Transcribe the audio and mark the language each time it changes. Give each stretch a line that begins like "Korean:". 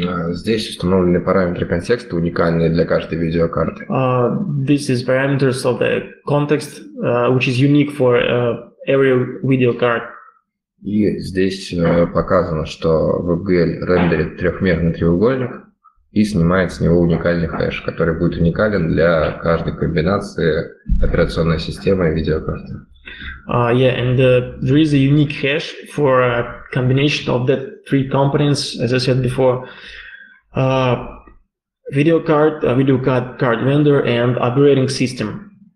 Russian: Здесь установлены параметры контекста, уникальные для каждой видеокарты.
English: This is parameters of the context, which is unique for every video card.
Russian: И здесь показано, что WebGL рендерит трехмерный треугольник и снимает с него уникальный хэш, который будет уникален для каждой комбинации операционной системы и видеокарты.
English: And there is a unique hash for a combination of the three components, as I said before: video card vendor, and operating system.